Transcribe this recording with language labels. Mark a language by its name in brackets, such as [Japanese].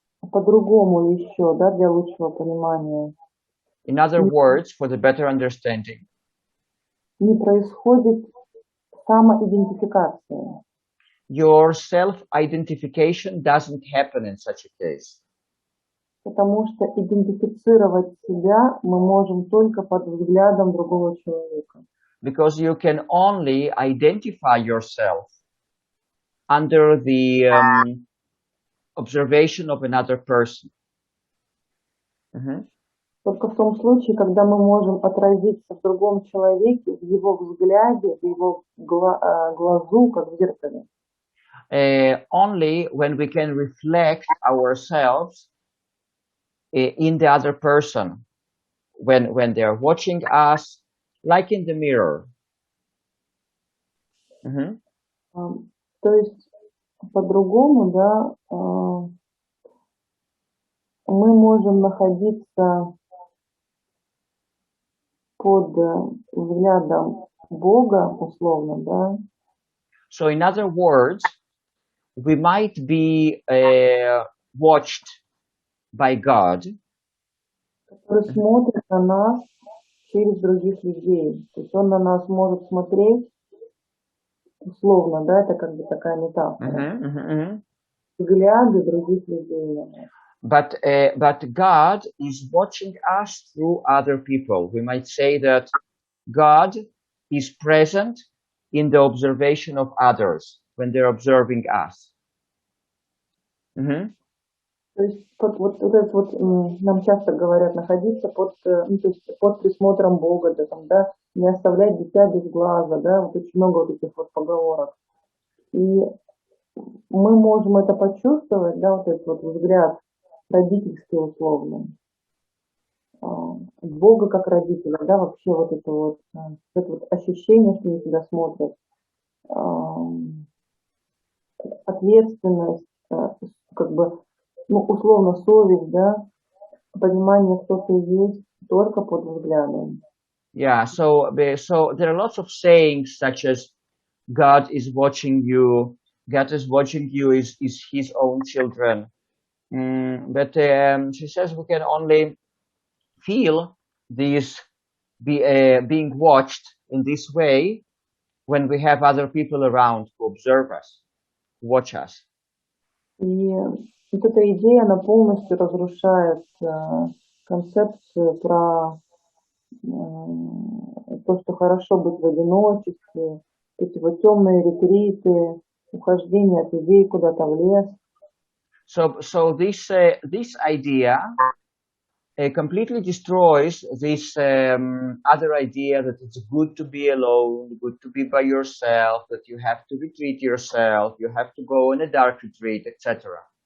[Russian] По-другому еще, да, для лучшего понимания. [English] In other words, for the better understanding. [Russian] Не происходит самоидентификация. [English] Your self-identification doesn't happen in such a case. [Russian] Потому что идентифицировать себя мы можем только под взглядом другого человека. [English] because you can only identify yourself under the observation of another person. [Russian] Только в том случае, когда мы можем отразиться в другом человеке, в его взгляде, в его глазу, как в зеркале. [English] Only when we can reflect ourselves in the other person, when they're watching us, like in the mirror. [Russian] То есть, по-другому, да, мы можем находиться под взглядом Бога, условно, да. [English] So in other words, we might be watched by God, [Russian] который смотрит на нас через других людей. То есть он на нас может смотреть, условно, да, это как бы такая метафора. Взгляды других людей. [English] but God is watching us through other people. We might say that God is present in the observation of others when they're observing us. [Russian] То есть вот это вот нам часто говорят находиться под, ну, то есть под присмотром Бога, да, там, да, не оставлять дитя без глаза, да, вот очень много вот этих вот поговорок. И мы можем это почувствовать, да, вот этот вот взгляд родительский условно. Бога как родителя, да, вообще вот это вот ощущение, что они себя смотрят, ответственность, как бы, ну, условно, совесть, да, понимание, кто ты есть, только под взглядом. [English] Yeah, so there are lots of sayings such as God is watching you, God is watching you is his own children. But she says we can only feel this being watched in this way when we have other people around who observe us, watch us. [Russian] И вот эта идея, она полностью разрушает концепцию про то, что хорошо быть в одиночестве, эти вот темные ретриты, ухождение от людей куда-то в лес. [English] So this idea completely destroys this other idea that it's good to be alone, good to be by yourself, that you have to retreat yourself, you have to go on a dark retreat, etc.